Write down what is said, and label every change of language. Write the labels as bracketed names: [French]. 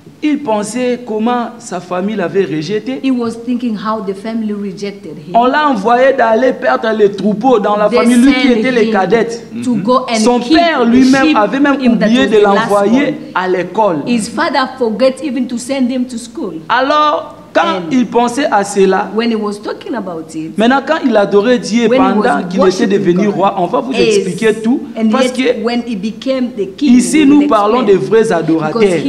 [French] il pensait comment sa famille l'avait rejeté. [English] He was thinking how the family rejected him. [French] On l'a envoyé d'aller perdre les troupeaux dans la famille, lui qui était les cadettes. Son père lui-même avait même oublié de l'envoyer à l'école. [English] His father forgot even to send him to school. [French] Alors, quand il pensait à cela, maintenant quand il adorait Dieu pendant qu'il était devenu roi, on va vous expliquer tout. Parce que ici nous parlons des vrais adorateurs.